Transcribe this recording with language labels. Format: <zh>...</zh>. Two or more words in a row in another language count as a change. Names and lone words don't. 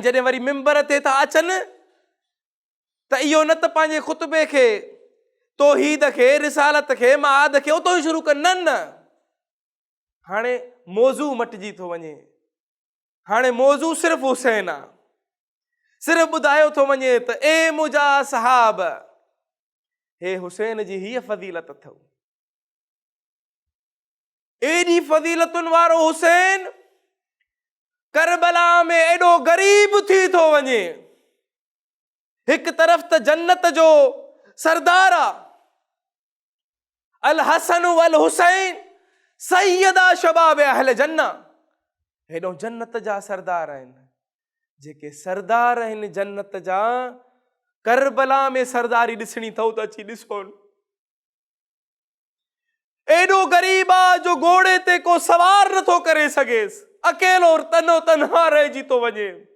<sd>जॾहिं वरी मिंबर ते था अचनि त इहो न त पंहिंजे ख़ुतबे खे, तौहीद खे, रिसालत खे, मआद खे उतो ई शुरू कनि, न हाणे मौज़ू मटिजी थो वञे, हाणे मौज़ू सिर्फ़ु हुसैन आहे, सिर्फ़ु ॿुधायो थो वञे त ए मुंहिंजा सहाब, हे हुसैन जी हीअ फ़ज़ीलत अथव, एॾी फ़ज़ीलतुनि वारो हुसैन करबला में एॾो ग़रीब थी थो वञे, हिकु तरफ़ त जन्नत जो सरदार आहे,</sd> <ar>الحسن والحسين سيدا شباب أهل الجنة,</ar> <sd>हेॾो जन्नत जा सरदार आहिनि, जेके सरदार आहिनि जन्नत जा, करबला में सरदारी ॾिसणी अथव त अची ॾिसो, एॾो ग़रीब आहे जो घोड़े ते को सवार नथो करे सघेसि, अकेलो तनो तनहा रहिजी थो वञे।</sd>